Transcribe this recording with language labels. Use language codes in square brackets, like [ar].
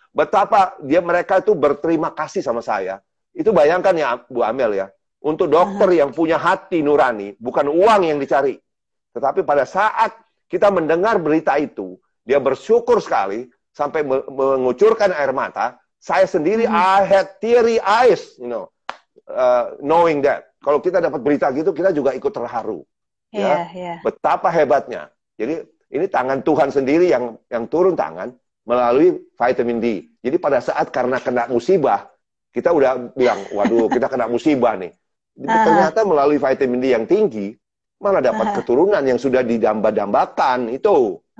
[id] Betapa mereka itu berterima kasih sama saya. Itu bayangkan ya, Bu Amel ya. Untuk dokter yang punya hati nurani, bukan uang yang dicari. Tetapi pada saat kita mendengar berita itu, dia bersyukur sekali, sampai mengucurkan air mata. Saya sendiri, [en] I had teary eyes, knowing that. [id] Kalau kita dapat berita gitu, kita juga ikut terharu. Betapa hebatnya. Jadi ini tangan Tuhan sendiri yang turun tangan melalui vitamin D. Jadi pada saat karena kena musibah, kita udah bilang, waduh kita kena musibah nih. Ternyata melalui vitamin D yang tinggi, malah dapat keturunan yang sudah didamba-dambakan itu.